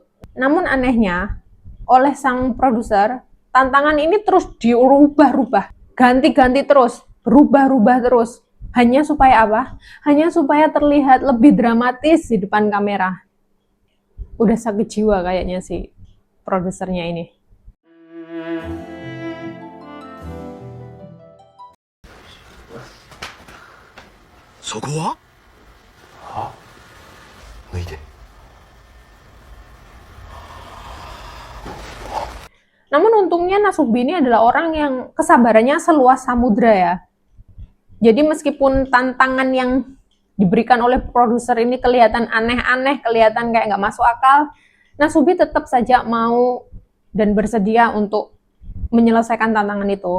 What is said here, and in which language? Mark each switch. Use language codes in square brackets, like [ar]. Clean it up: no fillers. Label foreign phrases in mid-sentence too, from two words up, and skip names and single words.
[id] Namun anehnya, oleh sang produser, tantangan ini terus diubah-ubah, ganti-ganti terus, berubah-ubah terus. Hanya supaya apa? Hanya supaya terlihat lebih dramatis di depan kamera. Udah sakit jiwa kayaknya si produsernya ini. [ja] そこは？脱いで。 [id] Namun untungnya Nasubi ini adalah orang yang kesabarannya seluas samudra ya. Jadi meskipun tantangan yang diberikan oleh produser ini kelihatan aneh-aneh, kelihatan kayak nggak masuk akal, Nasubi tetap saja mau dan bersedia untuk menyelesaikan tantangan itu.